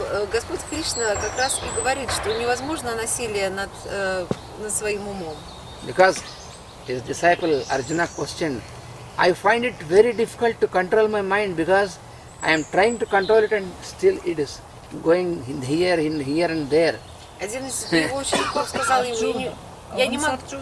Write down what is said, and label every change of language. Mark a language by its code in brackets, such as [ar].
[ru] Господь Кришна как раз и говорит, что невозможно насилие над своим умом. [en] Because his disciple Arjuna questioned, I find it very difficult to control my mind because I am trying to control it and still it is going here and there. [ru] Один из его учеников сказал ему, я не могу.